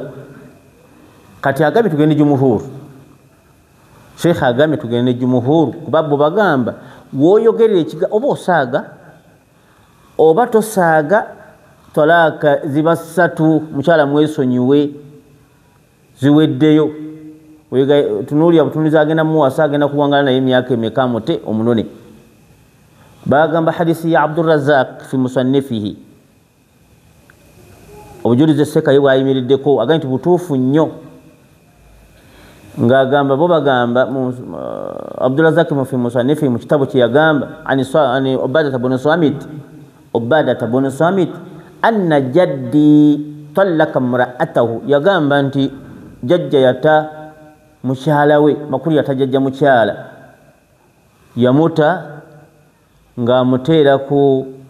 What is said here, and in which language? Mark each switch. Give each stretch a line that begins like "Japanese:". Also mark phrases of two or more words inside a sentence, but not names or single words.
Ganda: Kati agambye tugende jumuhuru, Sheikh agambye tugende jumuhuru kuba bo bagamba woyogerera ekiga oba osaaga oba tosaaga talaaka ziba 3, mukyala mwesonyiwe ziweddeyo. Tunuulira butunuliza agenda muwasa agenda kuwangala naye emyaka emeka mute omunone. Bagamba hadisi ya Abdurrazzaq
Arabic: في مصنفه,
Ganda: obujulizi Sekayo bwayimiriddeko agamba nti butuufu nnyo, ng'agamba bo bagamba Abdurrazzaq
Arabic: في مصنفه
Ganda: mu kitabu kye yagamba
Arabic: عن عبادة
Ganda: bun Samit
Arabic: أن جدي طلق امرأته,
Ganda: yagamba nti jajja yata mukyala we, makulu yata jajja mukyala yamuta ng'amuteeraku